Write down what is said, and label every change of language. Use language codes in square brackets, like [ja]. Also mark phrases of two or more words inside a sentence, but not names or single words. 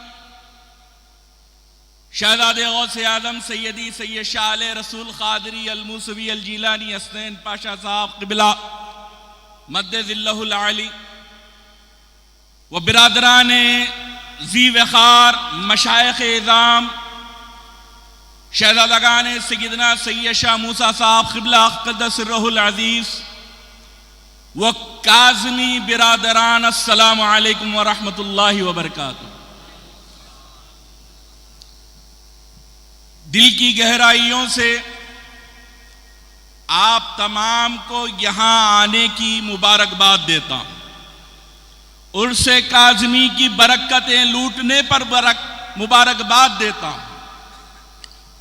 [ur] شہزادے غوثے اعظم سیدی سید شاہ آلے رسول قادری ال موسوی ال جیلانی حسنین پاشا صاحب قبلہ [ar] مد ظله العالي [ur] و برادرانے ذی وقار مشائخ عظام شہزادگانے سیدنا سید شاہ موسیٰ صاحب قبلہ [ar] قدس سره العزيز [ur] و کاظمی برادران [ar] السلام عليكم ورحمة الله وبركاته. [ur] دل کی گہرائیوں سے آپ تمام کو یہاں آنے کی مبارکباد دیتا ہوں. عرسے کاظمی کی برکتیں لوٹنے پر مبارکباد دیتا ہوں.